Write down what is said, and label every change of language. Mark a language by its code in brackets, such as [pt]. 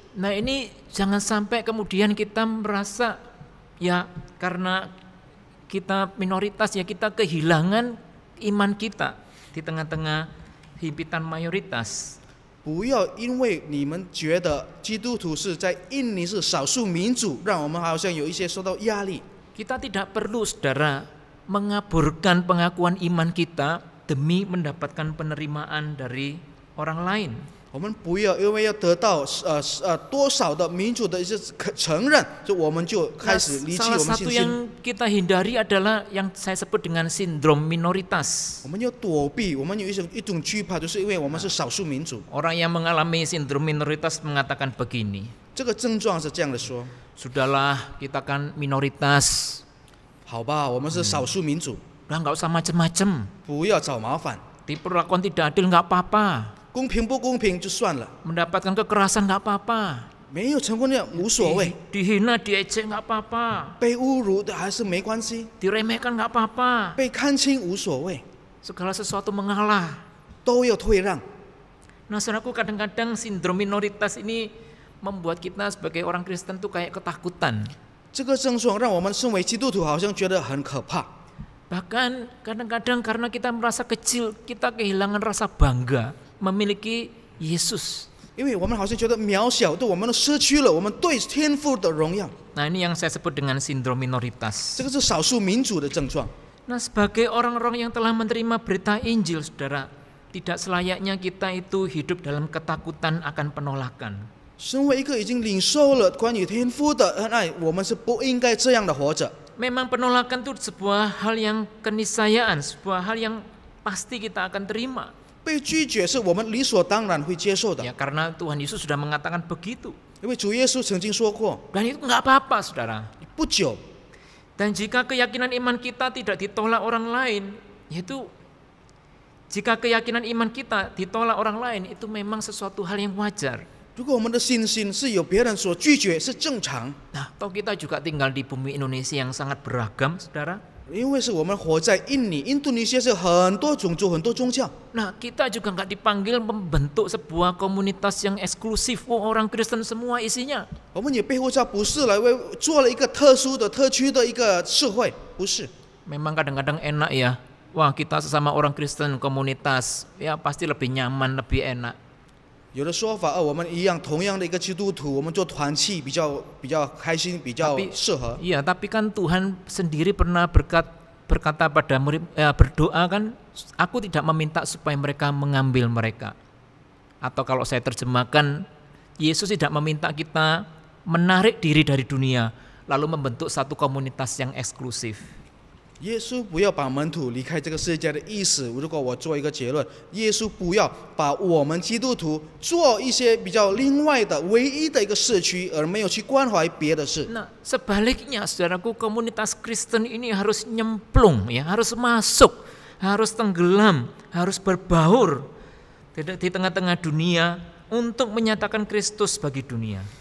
[id] Nah, ini jangan sampai kemudian kita merasa ya karena kita minoritas ya kita kehilangan iman kita di tengah-tengah himpitan mayoritas. [zh] 不要因为你们觉得基督徒是在印尼是少数民族，让我们好像有一些受到压力。 [id] Kita tidak perlu, saudara, mengaburkan pengakuan iman kita demi mendapatkan penerimaan dari orang lain. [zh] 我们不要因为要得到多少的民主的一些承认，就我们就开始离弃我们 [id] Salah [zh] 信 [id] satu [zh] 心。 [id] yang kita hindari adalah yang saya sebut dengan sindrom minoritas. [zh] 我们要躲避，我们有一种惧怕，就是因为我们是少数民族。 [id] Orang yang mengalami sindrom minoritas mengatakan begini, [zh] 这个症状是这样的说： [id] sudahlah kita kan minoritas, [zh] 好吧，我们是少数民族， [id] udah nggak usah macem-macem, [zh] 不要找麻烦， [id] diperlakukan tidak adil nggak apa-apa, [zh] 公平不公平就算了， [id] mendapatkan kekerasan nggak apa-apa, [zh] 没有成功的无所谓， [id] dihina diejek nggak apa-apa, [zh] 被侮辱的还是没关系， [id] diremehkan nggak apa-apa, [zh] 被看轻无所谓， [id] segala sesuatu mengalah. [zh] 都要退让。 [id] Nah, saudaraku, kadang-kadang sindrom minoritas ini membuat kita sebagai orang Kristen tuh kayak ketakutan. [zh] 这个症状让我们身为基督徒好像觉得很可怕。 [id] Bahkan kadang-kadang karena kita merasa kecil, kita kehilangan rasa bangga memiliki Yesus. [zh] 因为我们好像觉得渺小，对我们都失去了我们对天父的荣耀。 [id] Nah, ini yang saya sebut dengan sindrom minoritas. [zh] 这个是少数民族的症状。 [id] Nah, sebagai orang-orang yang telah menerima berita Injil, saudara, tidak selayaknya kita itu hidup dalam ketakutan akan penolakan. [zh] 身为一个已经领受了关于天父的恩爱，我们是不应该这样的活着。 [id] Memang penolakan itu sebuah hal yang keniscayaan, sebuah hal yang pasti kita akan terima. [zh] 被拒绝是我们理所当然会接受的， [id] Ya, karena Tuhan Yesus sudah mengatakan begitu. [zh] 因为主耶稣曾经说过， [id] Dan itu nggak apa-apa, saudara. [zh] 不久， [id] Dan jika keyakinan iman kita tidak ditolak orang lain, yaitu jika keyakinan iman kita ditolak orang lain, itu memang sesuatu hal yang wajar. [zh] 如果我们的信心是有别人所拒绝，是正常， [id] Nah, toh kita juga tinggal di bumi Indonesia yang sangat beragam, saudara. [zh] 因为是我们活在印尼，印度尼西亚是很多种族、很多宗教。 [id] Nah, kita juga nggak dipanggil membentuk sebuah komunitas yang eksklusif. Oh, orang Kristen semua isinya. [zh] 我们也被呼召不是来为做了一个特殊的、特区的一个社会，不是。 [id] Memang kadang-kadang enak ya. Wah, kita sesama orang Kristen komunitas, ya pasti lebih nyaman, lebih enak. [zh] 有的说法，我们一样同样的一个基督徒，我们做团契比较开心，比较适合。 [id] Iya, tapi kan Tuhan sendiri pernah berkata pada murid, berdoa kan, aku tidak meminta supaya mereka mengambil mereka. Atau kalau saya terjemahkan, Yesus tidak meminta kita menarik diri dari dunia, lalu membentuk satu komunitas yang eksklusif. [zh] 耶稣不要把门徒离开这个世界的意思。如果我做一个结论，耶稣不要把我们基督徒做一些比较另外的唯一的一个社区，而没有去关怀别的事。 [id] Nah, sebaliknya, saudaraku, komunitas Kristen ini harus nyemplung, ya, harus masuk, harus tenggelam, harus berbaur di tengah-tengah dunia untuk menyatakan Kristus bagi dunia.